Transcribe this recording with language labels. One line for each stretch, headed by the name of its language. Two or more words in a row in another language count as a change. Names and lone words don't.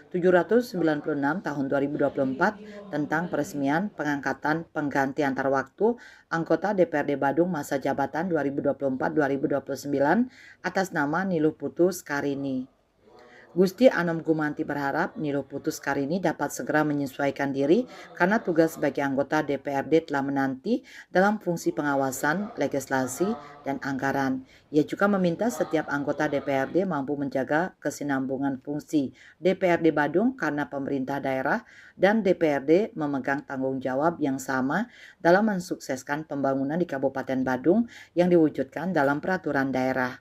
Indonesian: 796 tahun 2024 tentang peresmian pengangkatan pengganti antar waktu anggota DPRD Badung masa jabatan 2024-2029 atas nama Niluh Putu Sekarini. Gusti Anom Gumanti berharap Niluh Putu Sekarini dapat segera menyesuaikan diri karena tugas sebagai anggota DPRD telah menanti dalam fungsi pengawasan, legislasi, dan anggaran. Ia juga meminta setiap anggota DPRD mampu menjaga kesinambungan fungsi DPRD Badung karena pemerintah daerah dan DPRD memegang tanggung jawab yang sama dalam mensukseskan pembangunan di Kabupaten Badung yang diwujudkan dalam peraturan daerah.